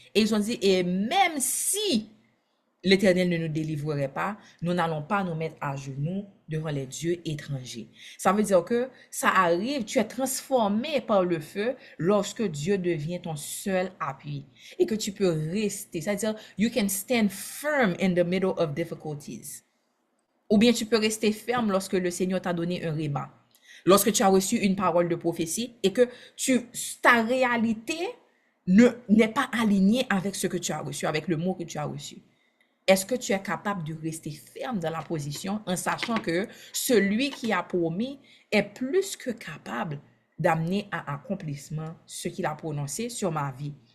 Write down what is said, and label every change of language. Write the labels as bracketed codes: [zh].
[fr] Et ils ont dit, et même si l'Éternel ne nous délivrerait pas, nous n'allons pas nous mettre à genoux devant les dieux étrangers. Ça veut dire que ça arrive, tu es transformé par le feu lorsque Dieu devient ton seul appui et que tu peux rester. C'est-à-dire, [en] you can stand firm in the middle of difficulties. [fr] Ou bien tu peux rester ferme lorsque le Seigneur t'a donné un réma. Lorsque tu as reçu une parole de prophétie et que ta réalité n'est pas alignée avec ce que tu as reçu, avec le mot que tu as reçu. Est-ce que tu es capable de rester ferme dans la position en sachant que celui qui a promis est plus que capable d'amener à accomplissement ce qu'il a prononcé sur ma vie?